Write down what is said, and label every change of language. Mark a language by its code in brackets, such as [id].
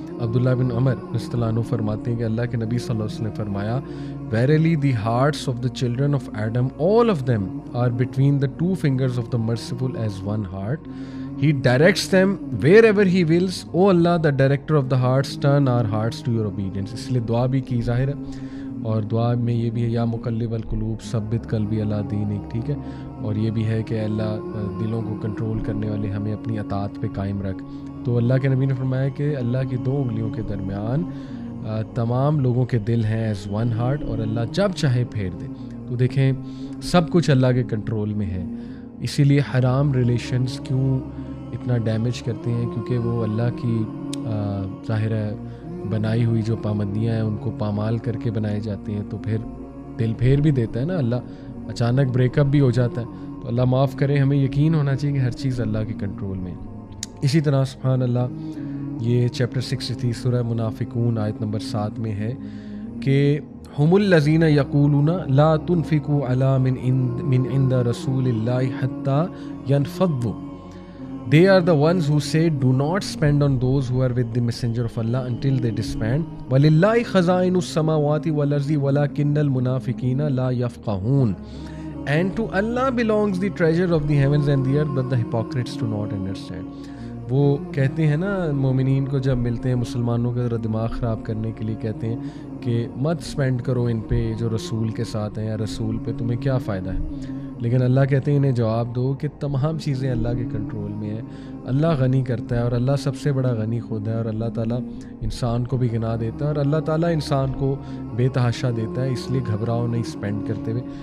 [ur] عبداللہ بن عمر رضی اللہ عنہ فرماتے ہیں کہ اللہ کے نبی صلی اللہ علیہ وسلم نے فرمایا [en] Verily the hearts of the children of Adam, all of them are between the 2 fingers of the merciful as one heart. He directs them wherever he wills. O Allah, the director of the hearts, turn our hearts to your obedience. [ur] اس لیے دعا بھی کی ظاہر ہے, اور دعا میں یہ بھی ہے [ar] یا مقلب القلوب ثبت قلبی علی دینک. [ur] ٹھیک ہے, اور یہ بھی ہے کہ اللہ دلوں کو کنٹرول کرنے والے ہمیں اپنی اطاعت پہ قائم رکھ. تو اللہ کے نبی نے فرمایا کہ اللہ کی 2 انگلیوں کے درمیان تمام لوگوں کے دل ہیں [en] as one heart, [ur] اور اللہ جب چاہے پھیر دے. تو دیکھیں سب کچھ اللہ کے کنٹرول میں ہے. اسی لیے حرام ریلیشنز کیوں اتنا ڈیمیج کرتے ہیں, کیونکہ وہ اللہ کی ظاہر ہے بنائی ہوئی جو پابندیاں ہیں ان کو پامال کر کے بنائے جاتے ہیں. تو پھر دل پھیر بھی دیتا ہے نا اللہ, اچانک بریک اپ بھی ہو جاتا ہے. تو اللہ معاف کرے, ہمیں یقین ہونا چاہیے کہ ہر چیز اللہ کے کنٹرول میں. اسی طرح سبحان اللہ یہ چیپٹر 63 سورہ منافقون آیت نمبر 7 میں ہے کہ ہم [ar] الذین یقولون لا تنفقوا علی من عند رسول اللہ حتی ینفضوا. [en] They are the ones who say, do not spend on those who are with the messenger of Allah until they disband. [ar] وَلِلَّهِ خَزَائِنُ السَّمَاوَاتِ وَالْأَرْضِ وَلَكِنَّ الْمُنَافِقِينَ لَا يَفْقَهُونَ. [en] And to Allah belongs the treasure of the heavens and the earth, but the hypocrites do not understand. [ur] وہ کہتے ہیں نا مومنین کو جب ملتے ہیں مسلمانوں کا ذرا دماغ خراب کرنے کے لیے کہتے ہیں کہ مت سپینڈ کرو ان پہ جو رسول کے ساتھ ہیں یا رسول پہ تمہیں کیا فائدہ ہے. لیکن اللہ کہتے ہیں انہیں جواب دو کہ تمام چیزیں اللہ کے کنٹرول میں ہیں. اللہ غنی کرتا ہے اور اللہ سب سے بڑا غنی خود ہے, اور اللہ تعالیٰ انسان کو بھی گناہ دیتا ہے اور اللہ تعالیٰ انسان کو بے تحاشا دیتا ہے, اس لیے گھبراؤ نہیں اسپینڈ کرتے ہوئے.